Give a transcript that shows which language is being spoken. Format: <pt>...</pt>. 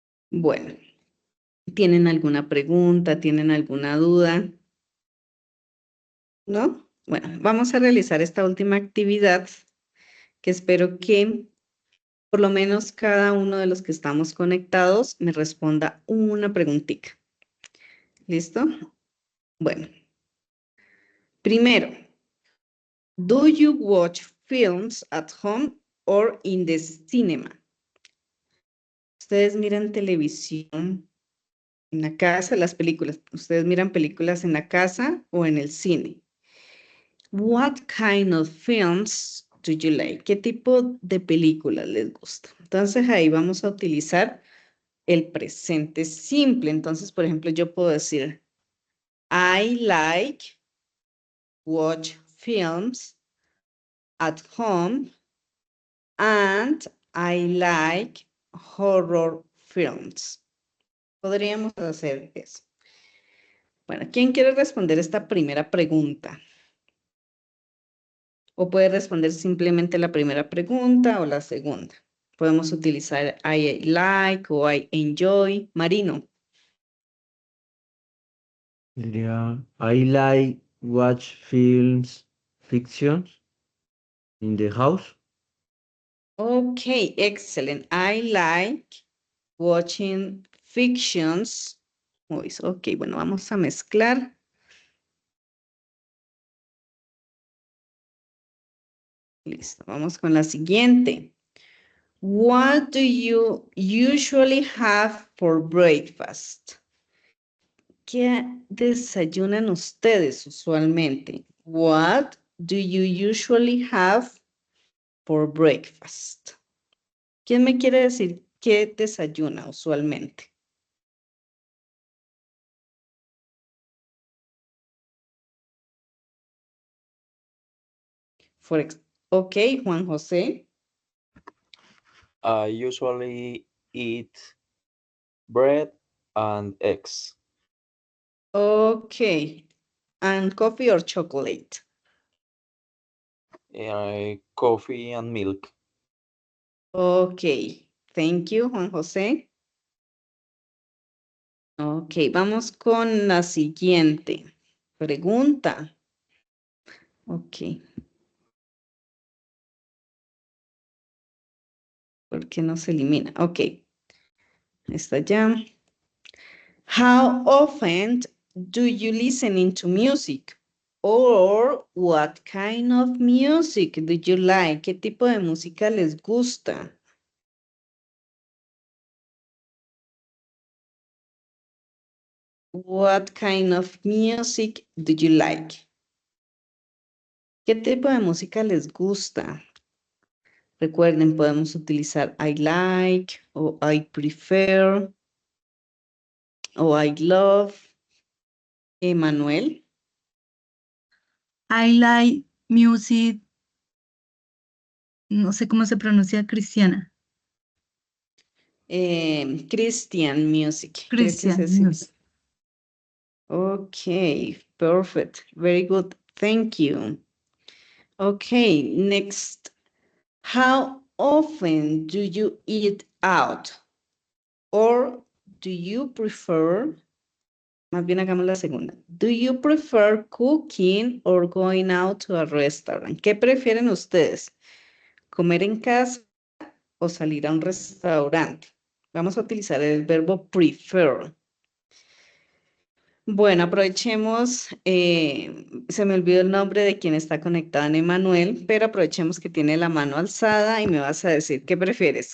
<es>Bueno, ¿tienen alguna pregunta? ¿Tienen alguna duda? ¿No? Bueno, vamos a realizar esta última actividad que espero que por lo menos cada uno de los que estamos conectados me responda una preguntita. ¿Listo? Bueno. Primero,</es> <en>do you watch films at home or in the cinema?</en> <es>Ustedes miran televisión en la casa, las películas. Ustedes miran películas en la casa o en el cine.</es> <en>What kind of films do you like?</en> <es>¿Qué tipo de películas les gusta? Entonces ahí vamos a utilizar el presente simple. Entonces, por ejemplo, yo puedo decir,</es> <en>I like watch films at home and I like horror films.</en> <es>Podríamos hacer eso. Bueno, ¿quién quiere responder esta primera pregunta? O puede responder simplemente la primera pregunta o la segunda. Podemos utilizar</es> <en>I like</en> <es>o</es> <en>I enjoy.</en> <es>Marino. Diría,</es> <en>I like watch films, fictions in the house. Okay, excellent. I like watching fictions.</en> <es>Ok, bueno, vamos a mezclar. Listo, vamos con la siguiente.</es> <en>What do you usually have for breakfast?</en> <es>¿Qué desayunan ustedes usualmente?</es> <en>What do you usually have for breakfast?</en> <es>¿Quién me quiere decir qué desayuna usualmente? Ok, Juan José.</es> <en>I usually eat bread and eggs. Okay. And coffee or chocolate? Coffee and milk. Okay. Thank you, Juan José.</en> <es>Ok, vamos con la siguiente pregunta. Ok. ¿Por qué no se elimina? Ok. Está ya.</es> <en>How often do you listen to music? Or what kind of music do you like?</en> <es>¿Qué tipo de música les gusta?</es> <en>What kind of music do you like?</en> <es>¿Qué tipo de música les gusta? Recuerden, podemos utilizar</es> <en>I like</en> <es>o</es> <en>I prefer</en> <es>o</es> <en>I love.</en> <es>Emanuel.</es> <en>I like music,</en> <es>no sé cómo se pronuncia, cristiana.</es> <en>Christian music. Christian music. Okay, perfect. Very good. Thank you. Okay, next. How often do you eat out? Or do you prefer,</en> <es>más bien hagamos la segunda.</es> <en>Do you prefer cooking or going out to a restaurant?</en> <es>¿Qué prefieren ustedes? ¿Comer en casa o salir a un restaurante? Vamos a utilizar el verbo prefer. Bueno, aprovechemos, se me olvidó el nombre de quien está conectado en Emanuel, pero aprovechemos que tiene la mano alzada y me vas a decir, ¿qué prefieres?</es>